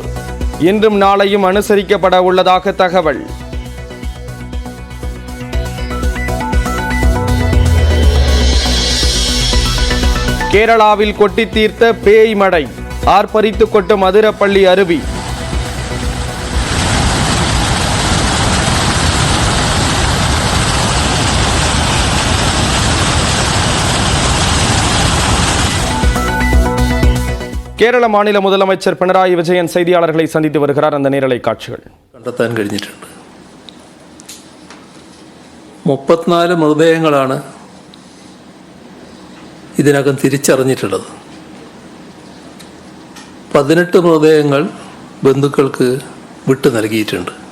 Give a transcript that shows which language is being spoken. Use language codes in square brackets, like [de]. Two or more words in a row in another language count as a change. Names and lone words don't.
[ta] இன்றும் நாளையும் அனுசரிக்கப்பட உள்ளதாக தகவல். கேரளாவில் கொட்டி தீர்த்த பேய் மழை. ஆர்ப்பரித்து கொட்டும் அதிரப்பள்ளி அருவி. കേരള മാநில முதலமைச்சர் പിണറായി വിജയൻ செய்தியாளர்களை சந்தித்து வருகிறார். அந்த நேரலை காட்சிகள் [ml] കണ്ടെത്താൻ കഴിഞ്ഞിട്ടുണ്ട്. 34 മൃതദേഹങ്ങളാണ് ഇതിനകം തിരിച്ചറിഞ്ഞിട്ടുള്ളത്. 18 മൃതദേഹങ്ങൾ ബന്ധുക്കൾക്ക് വിട്ടു നൽകിയിട്ടുണ്ട്.